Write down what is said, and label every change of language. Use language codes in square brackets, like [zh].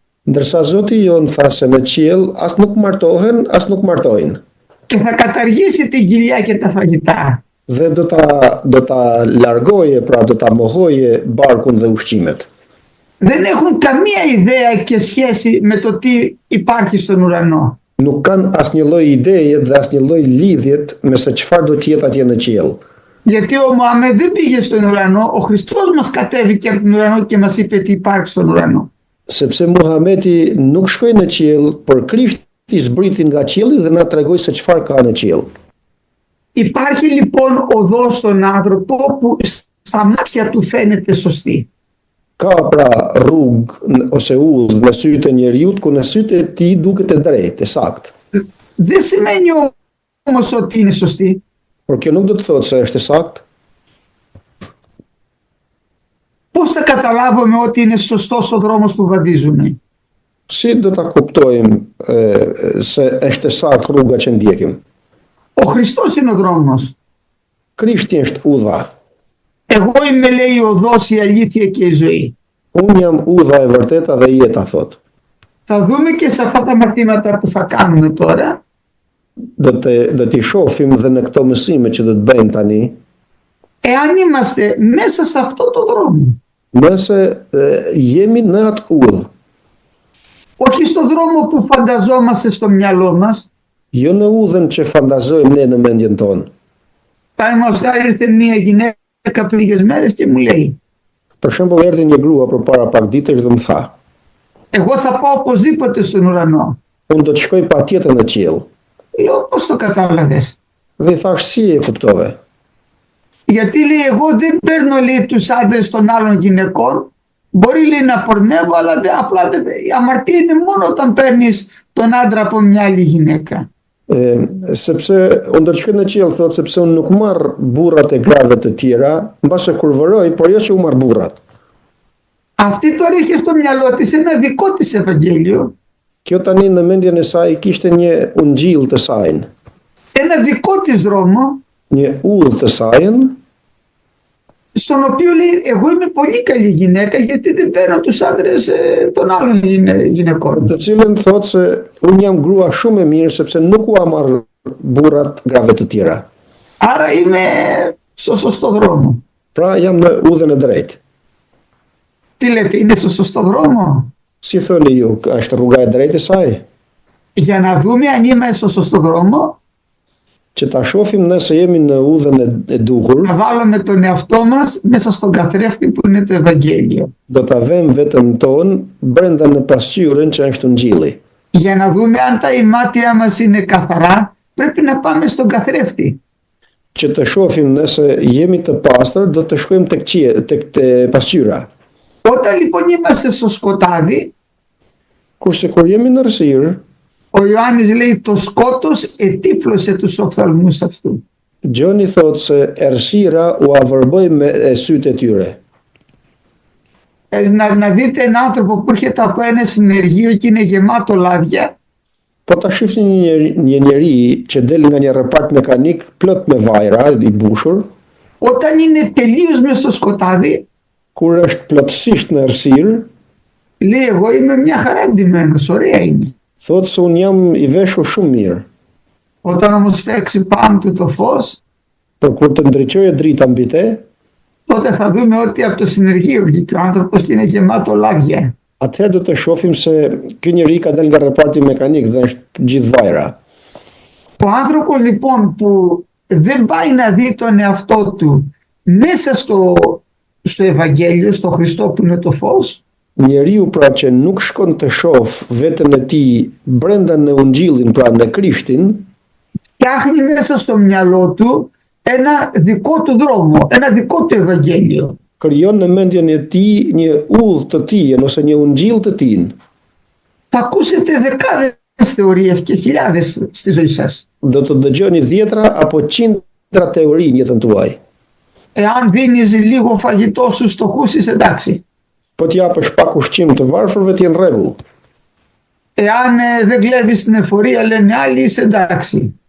[sq] Ndërsa Zoti jon tha se në qiell as nuk martohen, as nuk martojnë. [el] Και θα καταργήσει την κοιλιά και τα φαγητά. [sq] Dhe do ta largoje, pra do ta mohoje barkun dhe ushqimet. [el] Δεν έχουν καμία ιδέα και σχέση με το τι υπάρχει στον ουρανό. [sq] Nuk kanë asnjë lloj ideje dhe asnjë lloj lidhjet me se çfarë do të jetë atje në qiell. [el] Γιατί ο Μωάμεθ δεν πήγε στον ουρανό, ο Χριστός μας κατέβηκε από τον ουρανό και μας είπε τι υπάρχει στον ουρανό. [sq] Sepse Muhameti nuk shkoi në qiell, por Krishti zbriti nga qielli dhe na tregoi se çfarë ka në qiell. [el] Υπάρχει λοιπόν οδός στον άνθρωπο που στα μάτια του φαίνεται σωστή. [sq] Ka pra rrugë ose udhë në sytë e njeriut, ku në sytë e tij duket e drejtë, e saktë. [el] Δεν σημαίνει όμως ότι είναι σωστή. [sq] Por kjo nuk do të thotë se është e saktë. [el] Πώς θα καταλάβουμε ότι είναι σωστός ο δρόμος που βαδίζουμε? [sq] Si do ta kuptojmë se është e saktë rruga që ndjekim? [el] Ο Χριστός είναι ο δρόμος. [sq] Krishti është udha. [el] Εγώ είμαι, λέει, η οδός, η αλήθεια και η ζωή. [sq] Unë jam udha e vërteta dhe jeta, thot. [el] Θα δούμε και σε αυτά τα μαθήματα που θα κάνουμε τώρα [sq] Do t'i shohim dhe në këto mësime që do të bëjmë tani, [el] εάν είμαστε μέσα σε αυτό το δρόμο. [sq] nëse jemi në atë udhë, [el] Όχι στον δρόμο που φανταζόμαστε στο μυαλό μας. [sq] jo në udhën që fantazojmë ne në mendjen tonë. [el] Παραδείγματος χάρη ήρθε μια γυναίκα πριν λίγες μέρες και μου λέει [sq] Për shembull, erdhi një grua përpara pak ditësh dhe më tha, [el] εγώ θα πάω οπωσδήποτε στον ουρανό. [sq] unë do të shkoj patjetër në qiell. [el] Λέω πώς το κατάλαβες? [sq] Dhe i thash, si e kuptove? [el] Γιατί, λέει, εγώ δεν παίρνω, λέει, τους άντρες των άλλων γυναικών. Μπορεί, λέει, να πορνεύω, αλλά απλά η αμαρτία είναι μόνο όταν παίρνεις τον άντρα από μια άλλη γυναίκα. [sq] Sepse unë do të shkoj në qiell, thot, sepse unë nuk marr burrat e grave të tjera, mbase kur vëroj, por jo që u marr burrat. [el] Αυτή τώρα είχε στο μυαλό της ένα δικό της Ευαγγέλιο. [sq] Kjo tani në mendjen e saj kishte një ungjill të saj, [el] Ένα δικό της δρόμο, [sq] një udhë të saj, [el] στον οποίο, λέει, εγώ είμαι πολύ καλή γυναίκα γιατί δεν παίρνω τους άντρες των άλλων γυναικών. [sq] të cilën thot se unë jam grua shumë e mirë sepse nuk u marr burrat grave të tjera. [el] Άρα είμαι στο σωστό δρόμο. [sq] Pra jam në udhën e drejtë. [el] Τι λέτε, είναι στο σωστό δρόμο? [sq] Si thoni ju, është rruga e drejtë e saj? [el] Για να δούμε αν είμαστε στο σωστό δρόμο, [sq] Që ta shohim nëse jemi në udhën e duhur, [el] να βάλουμε τον εαυτό μας μέσα στον καθρέφτη που είναι το Ευαγγέλιο. [sq] do ta vëmë veten ton brenda në pasqyrën që është Ungjilli. [el] Για να δούμε αν τα ημάτια μας είναι καθαρά, πρέπει να πάμε στον καθρέφτη. [sq] Që të shohim nëse jemi të pastër, do të shkojmë tek pasqyra. [el] Όταν λοιπόν είμαστε στο σκοτάδι, [sq] Kurse kur jemi në rësirë, [el] ο Ιωάννης λέει το σκότος ετύφλωσε τους οφθαλμούς αυτού. [sq] Gjoni thot se errësira u avërbëj me sytë e tyre. [el] Να δείτε έναν άνθρωπο που έρχεται από ένα συνεργείο και είναι γεμάτο λάδια, [sq] Po ta shifni një njeri që del nga një rrepart mekanik plot me vajra i bushur, [el] όταν είναι τελείως μέσα στο σκοτάδι, [sq] kur është plotësisht në errësirë, [el] λέει εγώ είμαι μια χαρά ντυμένος, ωραία είναι. [sq] thot se un jam i veshur shumë mirë. [el] Όταν όμως παίξει πάνω του το φως, [sq] Por kur të ndriçojë drita mbi te, [el] τότε θα δούμε ότι από το συνεργείο βγήκε ο άνθρωπος και είναι γεμάτο λάδια. [sq] atëherë do të shohim se ky njeri ka dalë nga reparti mekanik dhe është gjithë vajra. [el] Ο άνθρωπος λοιπόν που δεν πάει να δει τον εαυτό του μέσα στο Ευαγγέλιο, στο Χριστό που είναι το φως, [sq] Njeriu pra që nuk shkon të shoh veten e tij brenda në Ungjillin, pra në Krishtin, [el] φτιάχνει μέσα στο μυαλό του ένα δικό του δρόμο, ένα δικό του Ευαγγέλιο. [sq] krijon në mendjen e tij një udhë të tij ose një Ungjill të tij. [el] Θα ακούσετε δεκάδες θεωρίες και χιλιάδες στη ζωή σας. [sq] Do të dëgjoni dhjetra apo qindra teori në jetën tuaj. [el] Εάν δίνεις λίγο φαγητό στους φτωχούς, είσαι εντάξει. [sq] Po të japësh pak ushqim të varfërve të jenë rregull. [el] Εάν δεν κλέβεις την εφορία, λένε άλλοι, είσαι εντάξει.